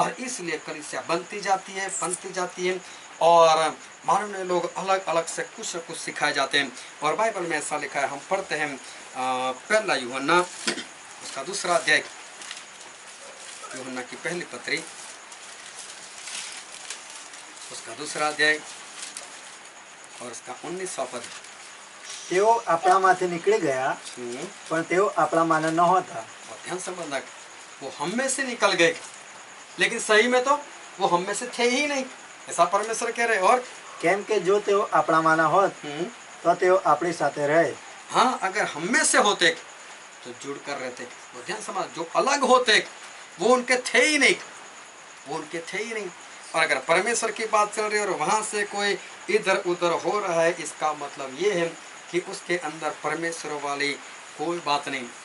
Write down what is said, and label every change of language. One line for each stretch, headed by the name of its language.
Hindi: और इसलिए कलीसिया बनती जाती है और मालूम नहीं लोग अलग अलग से कुछ न कुछ सिखाए जाते हैं। और बाइबल में ऐसा लिखा है, हम पढ़ते हैं पहला यूहन्ना उसका 2 अध्याय, यूहन्ना की पहली पत्री उसका 2 अध्याय और उसका 19वां पद।
Gujarati: તેઓ આપણામાંથી નીકળી ગયા પણ તેઓ આપણામાંના નહોતા.
Hindi: और ध्यान समझना, वो हम में से निकल गए लेकिन सही में तो वो हम में से थे ही नहीं, ऐसा परमेश्वर कह रहे। और
Gujarati: કેમ કે જો તેઓ આપણામાંના હોત તો तेओ આપણી સાથે રહે.
Hindi: हाँ, अगर हम में से होते तो जुड़ कर रहते। वो ध्यान समझ, जो अलग होते वो उनके थे ही नहीं, वो उनके थे ही नहीं। और अगर परमेश्वर की बात चल रही है और वहाँ से कोई इधर उधर हो रहा है, इसका मतलब ये है कि उसके अंदर परमेश्वर वाली कोई बात नहीं।